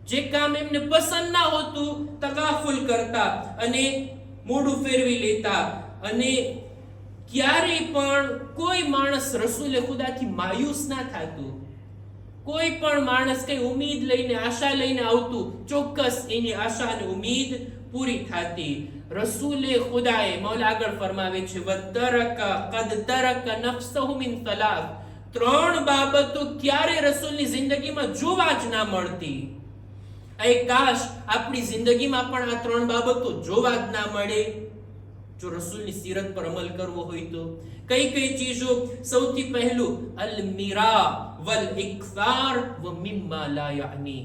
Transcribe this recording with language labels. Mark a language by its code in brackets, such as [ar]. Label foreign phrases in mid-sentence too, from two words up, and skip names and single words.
[gu] જે કામ એમને પસંદ ના હોતું તકાફુલ કરતા અને મોઢું ફેરવી લેતા, અને ક્યારેય પણ કોઈ માણસ રસૂલે ખુદાથી માયુસ ના થતું. કોઈ પણ માણસ કઈ ઉમ્મીદ લઈને, આશા લઈને આવતું, ચોક્કસ એની આશા અને ઉમ્મીદ પૂરી થતી. રસૂલે ખુદાએ, મૌલા આગળ ફરમાવે છે, [ar] قد ترك نفسه من ثلاث, [gu] 3 બાબતો ક્યારે રસૂલની જિંદગીમાં જોવા જ ના મળતી. એ કાશ આપણી જિંદગીમાં પણ આ 3 બાબતો જોવા જ ના મળે જો રસૂલની સીરત પર અમલ કરવો હોય તો. કઈ કઈ ચીજો? સૌથી પહેલું [ar] المراء والإكثار ومما لا يعني.